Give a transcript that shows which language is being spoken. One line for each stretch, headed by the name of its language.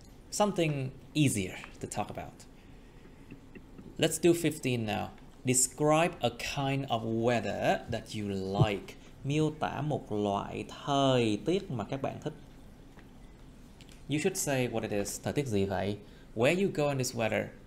English: Something easier to talk about. Let's do 15 now. Describe a kind of weather that you like.
Vietnamese: Miêu tả một loại thời tiết mà các bạn thích.
English: You should say what it is.
Vietnamese: Thời tiết gì vậy?
English: Where you go in this weather?